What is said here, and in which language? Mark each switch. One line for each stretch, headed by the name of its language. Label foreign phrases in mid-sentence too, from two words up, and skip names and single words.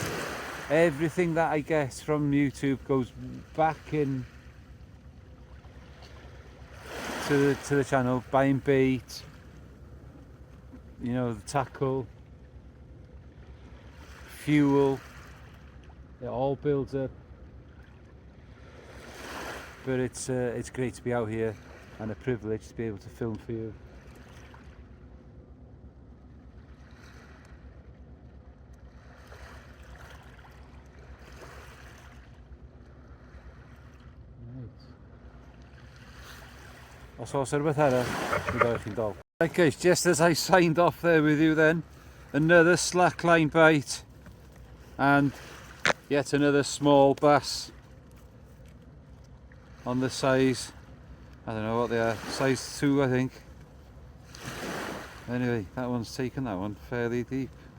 English: Everything that I get from YouTube goes back in to the channel, buying bait, you know, the tackle, fuel, it all builds up. But it's great to be out here and a privilege to be able to film for you.
Welsh: Os oes rhywbeth arall, mi ddewch chi'n dol.
English: Right guys, just as I signed off there with you then, another slackline bite and yet another small bass on the size, I don't know what they are, size 2 I think. Anyway, that one's taken that one fairly deep.